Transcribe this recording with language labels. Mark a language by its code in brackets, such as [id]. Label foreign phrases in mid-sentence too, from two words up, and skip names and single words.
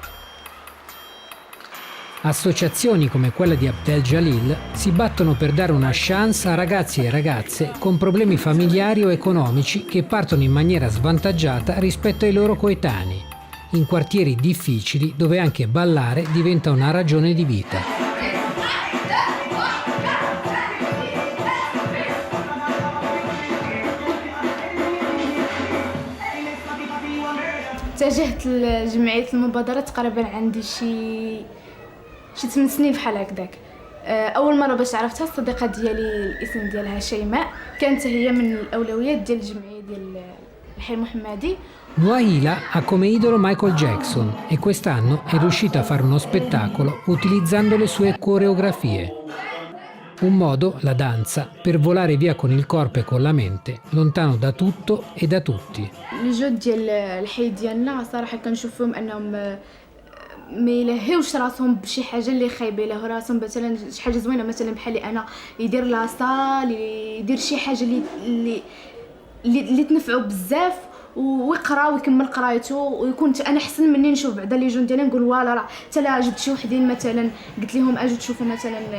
[it] Associazioni come quella di Abdel Jalil si battono per dare una chance a ragazzi e ragazze con problemi familiari o economici che partono in maniera svantaggiata rispetto ai loro coetanei, in quartieri difficili dove anche ballare diventa una ragione di vita. [ar] اتجهت لجمعية المبادرة تقريبا عندي شي 8 سنين بحال هكذاك. اول مره باش عرفتها الصديقه ديالي الاسم ديالها شيماء كانت هي من الاولويات ديال الجمعيه ديال الحي المحمدي. [it] Nouhaila ha come idolo Michael Jackson e quest'anno è riuscita a fare uno spettacolo utilizzando le sue coreografie. Un modo, la danza, per volare via con il corpo e con la mente, lontano da tutto e da tutti. [ar] الجود ديال الحي ديالنا صراحه كنشوفهم انهم ما يلهيوش راسهم بشي حاجه اللي خايبه له راسهم، مثلا شي حاجه زوينه مثلا بحال انا يدير لاصال يدير شي حاجه اللي تنفعو بزاف ويقرا ويكمل قرايته ويكون انا احسن مني نشوف بعدا لي جون ديالي نقول فوالا راه حتى لا جبت شي وحدين مثلا قلت لهم اجوا تشوفوا مثلا.